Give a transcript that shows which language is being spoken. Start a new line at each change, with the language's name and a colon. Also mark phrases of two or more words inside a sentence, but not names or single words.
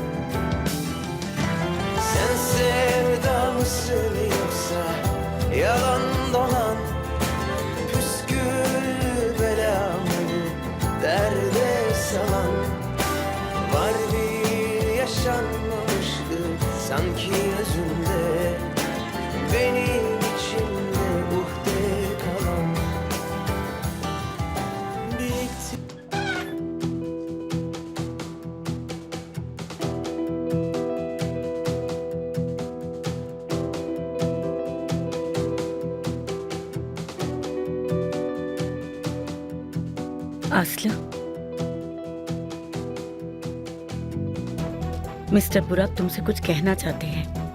Turkish: Sen sevda mısın yoksa yalan dolan, püskül belam olup derde salan, var bir yaşanmamışlık sanki özünde, benim içimde uhde kalan. Birikti.
Hindi: आस्लू, मिस्टर बुराक तुमसे कुछ कहना चाहते हैं।